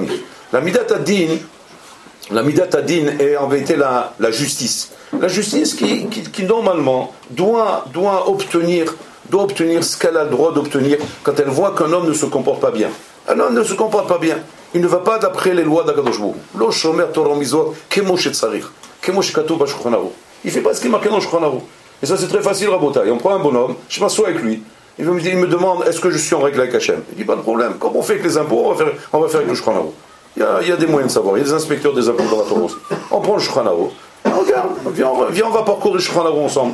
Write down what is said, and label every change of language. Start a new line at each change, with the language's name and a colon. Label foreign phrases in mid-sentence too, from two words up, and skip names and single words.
French: La
Hebrew: מידת הדין
French: est en vérité la justice. La justice qui normalement doit obtenir ce qu'elle a le droit d'obtenir quand elle voit qu'un homme ne se comporte pas bien. Un homme ne se comporte pas bien. Il ne va pas d'après les lois d'
Hebrew: הקדוש ברוך הוא. לא שומר תורה ומצוות כמו שצריך, כמו שכתוב בשולחן ערוך.
French: Il fait pas ce qui est marqué dans le Shulchan Aruch. Et ça c'est très facile, Rabotai. On prend un bonhomme, je m'assois avec lui. Il me demande est-ce que je suis en règle avec Hachem. Il dit pas de problème. Comme on fait avec les impôts, on va faire avec le Shulchan Aruch. Il y a des moyens de savoir. Il y a des inspecteurs des impôts dans la Torah aussi. On prend le Shulchan Aruch. Regarde, viens, on va parcourir le Shulchan Aruch ensemble.